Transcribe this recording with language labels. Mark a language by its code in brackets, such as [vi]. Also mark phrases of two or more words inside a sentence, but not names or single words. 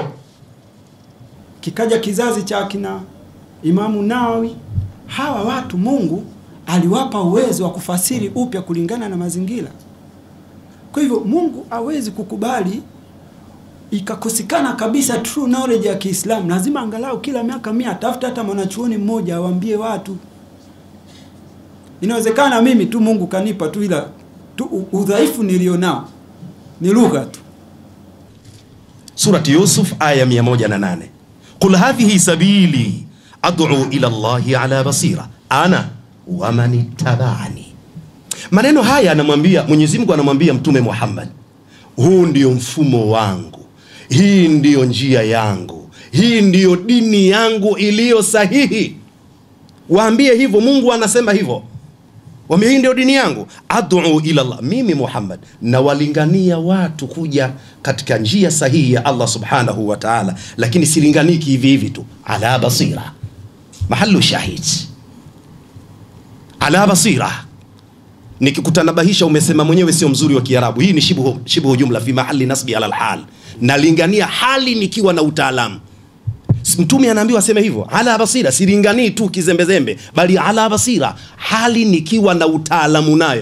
[sw] Kikaja kizazi cha kina Imamu Nawawi. Hawa watu Mungu aliwapa uwezo wa kufasiri upya kulingana na mazingira. Kwa hivyo Mungu hawezi kukubali ikakosekana kabisa [en] true knowledge [sw] ya Kiislamu. Lazima angalau kila miaka 100 tafuta hata mwanachuoni mmoja awaambie watu. Inawezekana mimi tu Mungu kanipa tu, ila tu udhaifu nilionao ni lugha tu. Surati Yusuf aya 108. [ar] قل هذه سبيلي أدعو إلى الله على بصيرة أنا ومن اتبعني. [sw] Maneno haya anamwambia Mwenyezi Mungu, anamwambia Mtume Muhammad, huu ndio mfumo wangu, hii ndio njia yangu, hii ndio dini yangu iliyo sahihi. Waambie hivyo, Mungu anasema hivyo. Waambie hii ndio dini yangu, [ar] أدعو إلى الله. [sw] Mimi Muhammad na walingania watu kuja katika njia sahihi ya Allah [ar] سبحانه وتعالى, [sw] lakini silinganiki hivi hivi tu. [ar] على بصيرة، محل الشاهد، على بصيرة. [sw] Nikikutanabahisha umesema mwenyewe sio mzuri wa Kiarabu, hii ni [ar] شبه جملة في محل نصب على الحال. [sw] Nalingania hali nikiwa na utaalamu. Mtume anaambiwa aseme hivyo, [ar] على بصيرة, [sw] silinganii tu kizembezembe, bali [ar] على بصيرة, [sw] hali nikiwa na utaalamu nayo.